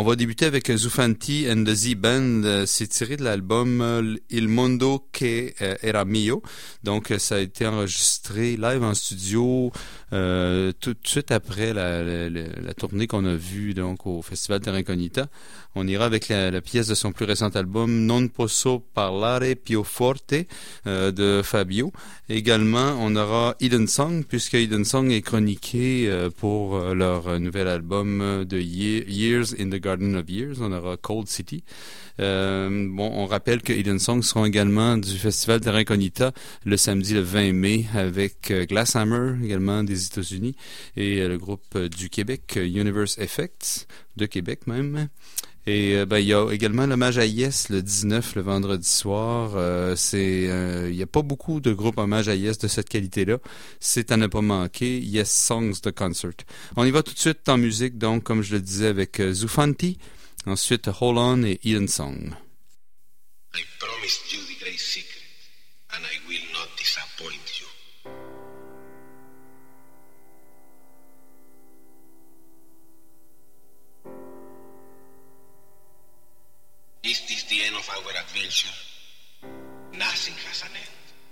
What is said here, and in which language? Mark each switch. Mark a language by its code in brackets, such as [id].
[fr] On va débuter avec Zuffanti and the Z-Band. C'est tiré de l'album Il Mondo Che Era Mio. Donc, ça a été enregistré live en studio tout de suite après la tournée qu'on a vue au Festival Terra Incognita. On ira avec la pièce de son plus récent album, Non posso parlare più forte de Fabio. Également, on aura Hidden Song, puisque Hidden Song est chroniqué pour leur nouvel album de Years in the Garden of Years. On aura Cold City. Bon, on rappelle que Hidden Song seront également du festival Terra Incognita le samedi le 20 mai avec Glasshammer, également des États-Unis, et le groupe du Québec, Universe Effects, de Québec même. Et ben, il y a également l'hommage à Yes le 19, le vendredi soir. Il n'y a pas beaucoup de groupes hommage à Yes de cette qualité-là. C'est à ne pas manquer. Yes Songs The Concert. On y va tout de suite en musique, donc, comme je le disais, avec Zufanti. Ensuite, Hold On et Eden Song. [en] I promised you the great secret, and I will not disappoint you. Is this the end of our adventure? Nothing has an end.